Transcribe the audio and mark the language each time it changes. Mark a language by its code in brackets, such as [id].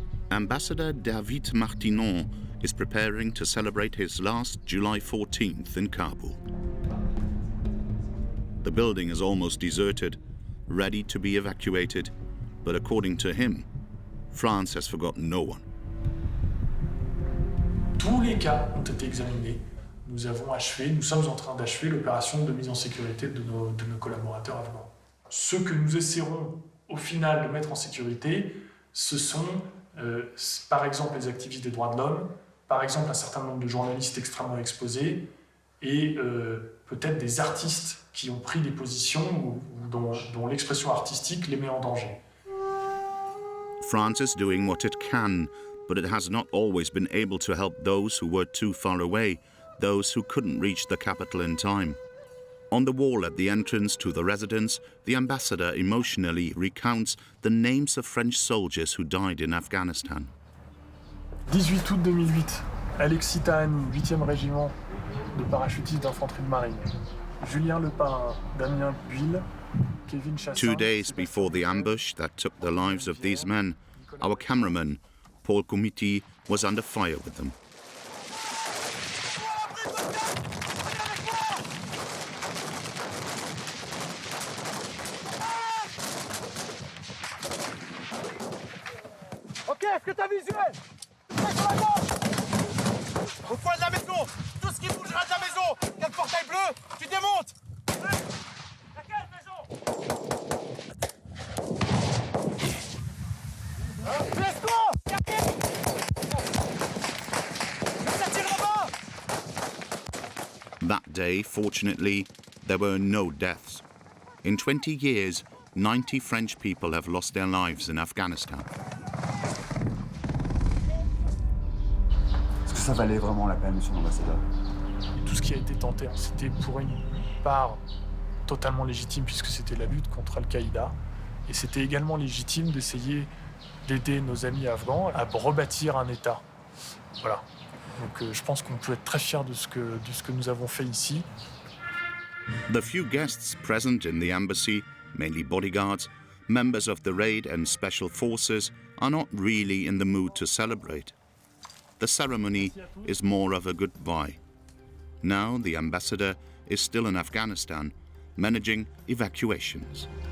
[en] Ambassador David Martinon is preparing to celebrate his last July 14th in Kabul. The building is almost deserted, ready to be evacuated, but according to him, France has forgotten no one. [fr] Tous les cas ont été examinés. Nous sommes en train d'achever l'opération de mise en sécurité de nos collaborateurs afghans. Ce que nous essaierons au final de mettre en sécurité, ce sont par exemple les activistes des droits de l'homme, par exemple un certain nombre de journalistes extrêmement exposés et peut-être des artistes qui ont pris des positions ou dont l'expression artistique les met en danger. [en] France is doing what it can, but it has not always been able to help those who were too far away, those who couldn't reach the capital in time. On the wall at the entrance to the residence, the ambassador emotionally recounts the names of French soldiers who died in Afghanistan. [fr] 18 août 2008, Alexis Tahani, 8e régiment de parachutistes d'infanterie de marine. Julien Lepin, Damien Buil, Kevin Chassin. [en] 2 days before the ambush that took the lives of these men, our cameraman, Paul Comiti, was under fire with them. [fr] Ok, est-ce que t'as visuel? Sur la gauche. Au coin de la maison. Tout ce qui bougera de la maison. Il y a le portail bleu. Tu démontes. Laquelle maison? Laisse-toi. Ça tire là-bas. [en] That day, fortunately, there were no deaths. In 20 years, 90 French people have lost their lives in Afghanistan. [fr] Est-ce que ça valait vraiment la peine, monsieur l'ambassadeur? Tout ce qui a été tenté, c'était pour une part totalement légitime puisque c'était la lutte contre Al-Qaïda. Et c'était également légitime d'essayer d'aider nos amis afghans à rebâtir un État. Voilà. Donc je pense qu'on peut être très fiers de ce que nous avons fait ici. [en] The few guests present in the embassy, mainly bodyguards, members of the raid and special forces, are not really in the mood to celebrate. The ceremony is more of a goodbye. Now the ambassador is still in Afghanistan, managing evacuations.